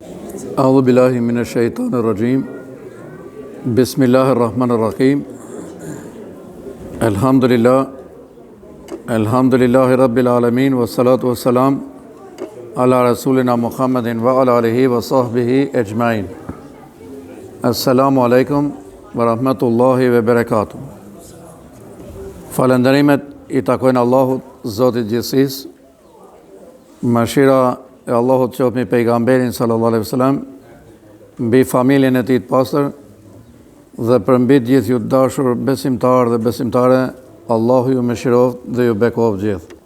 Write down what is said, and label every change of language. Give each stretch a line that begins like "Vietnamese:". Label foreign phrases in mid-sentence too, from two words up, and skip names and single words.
Arabic: أعوذ بالله من الشيطان الرجيم بسم الله الرحمن الرحيم الحمد لله رب العالمين والصلاة والسلام على رسولنا محمد وعلى آله وصحبه أجمعين. السلام عليكم ورحمة الله وبركاته.
Albanian: Falënderimet I takojnë Allahut, Zotit gjithësisë. Mëshira e Allahut qoftë mbi pejgamberin
Arabic: صلى الله عليه وسلم,
Albanian: mbi familjen e tij të pastër dhe për mbi të gjithë ju të dashur besimtarë dhe besimtare, Allahu ju mëshiroft dhe ju bekoft gjithë.